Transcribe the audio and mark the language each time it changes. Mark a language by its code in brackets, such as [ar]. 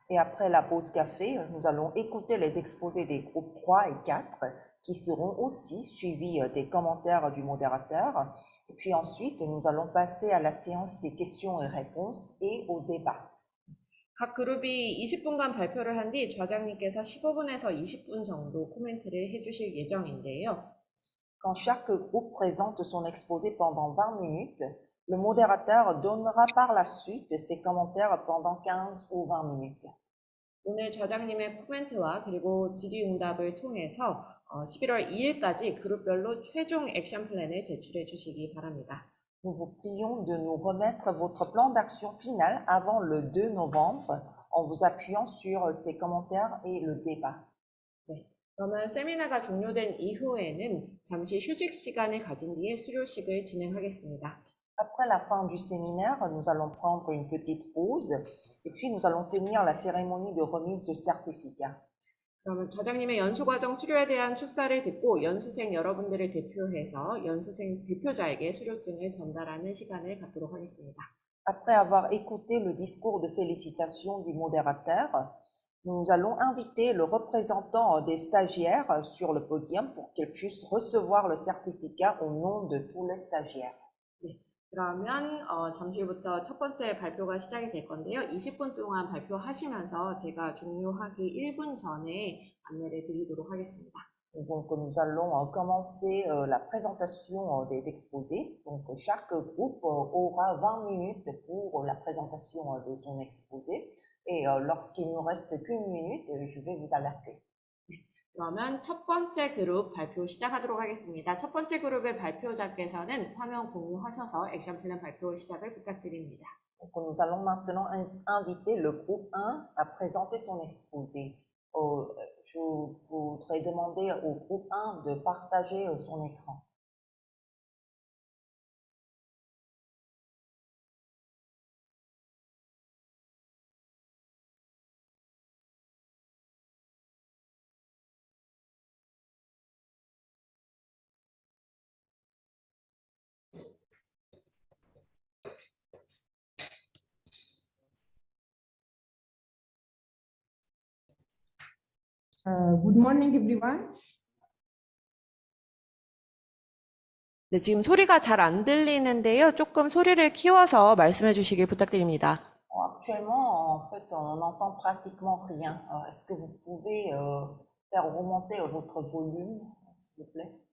[fr] Et après la pause café, nous allons écouter les exposés des groupes 3 et 4 qui seront aussi suivis des commentaires du modérateur. Et puis ensuite, nous allons passer à la séance des questions et réponses et au débat. [ko] 각 그룹이 20분간 발표를 한 뒤 저장님께서 15분에서 20분 정도 코멘트를 해주실 예정인데요. [fr] Quand chaque groupe présente son exposé pendant 20 minutes, le modérateur donnera par la suite ses commentaires pendant 15 ou 20 minutes. [ko] 오늘 저장님의 코멘트와 그리고 질의응답을 통해서 11월 2일까지 그룹별로 최종 액션 플랜을 제출해 주시기 바랍니다. [fr] Nous vous prions de nous remettre votre plan d'action final avant le 2 novembre en vous appuyant sur ces commentaires et le débat. [ko] 네, 그러면 세미나가 종료된 이후에는 잠시 휴식 시간을 가진 뒤에 수료식을 진행하겠습니다. [fr] Après la fin du séminaire, nous allons prendre une petite pause et puis nous allons tenir la cérémonie de remise de certificats. [ko] 그러면 과장님의 연수과정 수료에 대한 축사를 듣고 연수생 여러분들을 대표해서 연수생 대표자에게 수료증을 전달하는 시간을 갖도록 하겠습니다. [fr] Après avoir écouté le discours de félicitations du modérateur, nous allons inviter le représentant des stagiaires sur le podium pour qu'ils puissent recevoir le certificat au nom de tous les stagiaires. [ko] 그러면 잠시 후부터 첫 번째 발표가 시작이 될 건데요. 20분 동안 발표하시면서 제가 종료하기 1분 전에 안내를 드리도록 하겠습니다. [fr] Donc, nous allons commencer la présentation des exposés. Donc, chaque groupe aura 20 minutes pour la présentation de son exposé. Et lorsqu'il nous reste qu'une minute, je vais vous alerter. [ko] 그러면 첫 번째 그룹 발표 시작하도록 하겠습니다. 첫 번째 그룹의 발표자께서는 화면 공유하셔서 액션 플랜 발표 시작을 부탁드립니다. [fr] Donc, nous allons maintenant inviter le groupe 1 à présenter son exposé. Je voudrais demander au groupe 1 de partager son écran. [en] Good morning, everyone. [ko] 네, 지금 소리가 잘 안 들리는데요. 조금 소리를 키워서 말씀해 주시길 부탁드립니다. [fr] Actuellement, en fait, on n'entend pratiquement rien. Est-ce que vous pouvez faire remonter votre volume, s'il vous plaît?